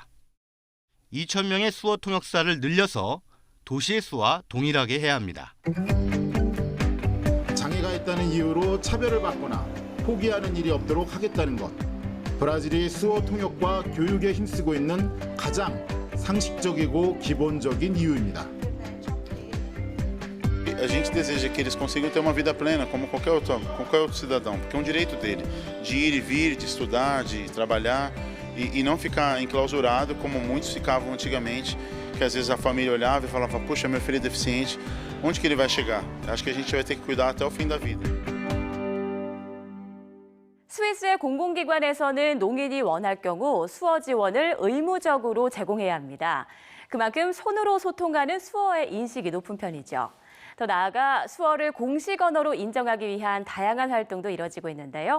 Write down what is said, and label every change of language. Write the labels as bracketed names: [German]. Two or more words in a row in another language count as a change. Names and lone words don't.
[Korean] 2,000명의 수어 통역사를 늘려서 도시의 수와 동일하게 해야 합니다. 장애가 있다는 이유로 차별을 받거나 포기하는 일이 없도록 하겠다는 것. 브라질이 수어 통역과 교육에 힘쓰고 있는 가장 상식적이고 기본적인 이유입니다. [Portuguese] A gente deseja que eles consigam ter uma vida plena, como qualquer outro cidadão, porque é um direito dele, de ir e vir, de estudar, de trabalhar e não ficar enclausurado como muitos ficavam antigamente, que às vezes a família olhava e falava, puxa, meu filho é deficiente, onde que ele vai chegar? Acho que a gente vai ter que cuidar até o fim da vida. [Korean] 스위스의 공공기관에서는 농인이 원할 경우 수어 지원을 의무적으로 제공해야 합니다. 그만큼 손으로 소통하는 수어의 인식이 높은 편이죠. 더 나아가 수어를 공식 언어로 인정하기 위한 다양한 활동도 이뤄지고 있는데요.